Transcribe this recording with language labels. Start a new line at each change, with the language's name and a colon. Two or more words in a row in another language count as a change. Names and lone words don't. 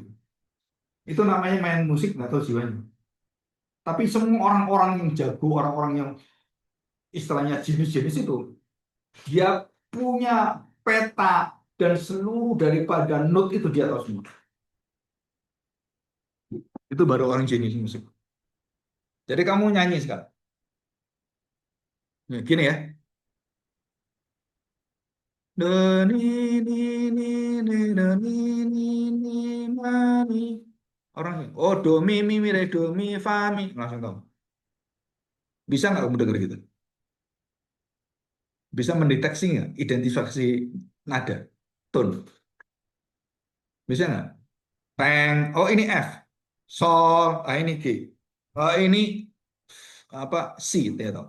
Indonesian: Itu namanya main musik nggak tahu jiwanya. Tapi semua orang-orang yang jago, orang-orang yang istilahnya jenis-jenis itu, dia punya peta dan seluruh daripada note itu dia tahu semua. Itu baru orang jenis musik. Jadi kamu nyanyi sekarang. Ya, gini ya. Do, ni, ni, ni, ni, do, ni, ni, ni, ma, ni. Orang, oh do, mi, re, do, mi, fa, mi. Langsung tahu. Bisa nggak kamu dengar gitu? Bisa mendeteksi nggak identifikasi nada, tone? Bisa nggak? Peng, oh ini F, sol, ah ini G, oh ini apa C, ya toh.